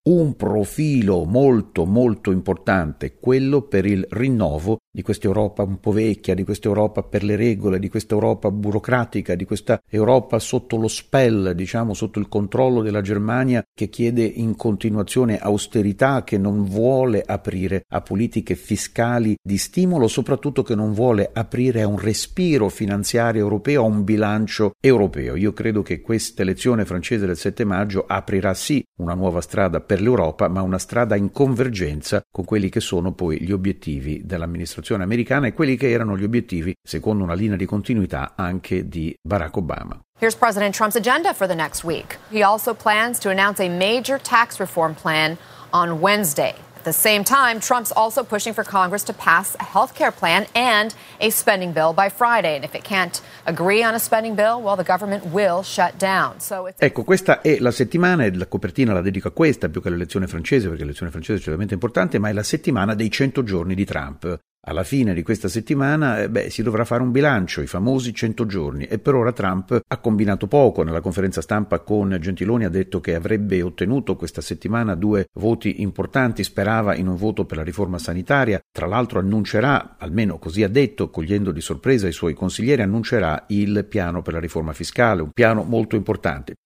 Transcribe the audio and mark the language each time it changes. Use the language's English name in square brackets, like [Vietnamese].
[Italian] un profilo molto molto importante, quello per il rinnovo di questa Europa un po' vecchia, di questa Europa per le regole, di questa Europa burocratica, di questa Europa sotto lo spell, diciamo, sotto il controllo della Germania, che chiede in continuazione austerità, che non vuole aprire a politiche fiscali di stimolo, soprattutto che non vuole aprire a un respiro finanziario europeo, a un bilancio europeo. Io credo che questa elezione francese del 7 maggio aprirà sì una nuova strada per l'Europa, ma una strada in convergenza con quelli che sono poi gli obiettivi dell'amministrazione americana e quelli che erano gli obiettivi, secondo una linea di continuità, anche di Barack Obama. [English] Here's President Trump's agenda for the next week. He also plans to announce a major tax reform plan on Wednesday. At the same time, Trump's also pushing for Congress to pass a health care plan and a spending bill by Friday. And if it can't agree on a spending bill, well, the government will shut down. So it's... [Italian] Ecco, questa è la settimana, e la copertina la dedico a questa, più che all'elezione francese, perché l'elezione francese è certamente importante, ma è la settimana dei 100 giorni di Trump. Alla fine di questa settimana, si dovrà fare un bilancio, i famosi 100 giorni, e per ora Trump ha combinato poco. Nella conferenza stampa con Gentiloni ha detto che avrebbe ottenuto questa settimana due voti importanti, sperava in un voto per la riforma sanitaria, tra l'altro annuncerà, almeno così ha detto, cogliendo di sorpresa i suoi consiglieri, annuncerà il piano per la riforma fiscale, un piano molto importante.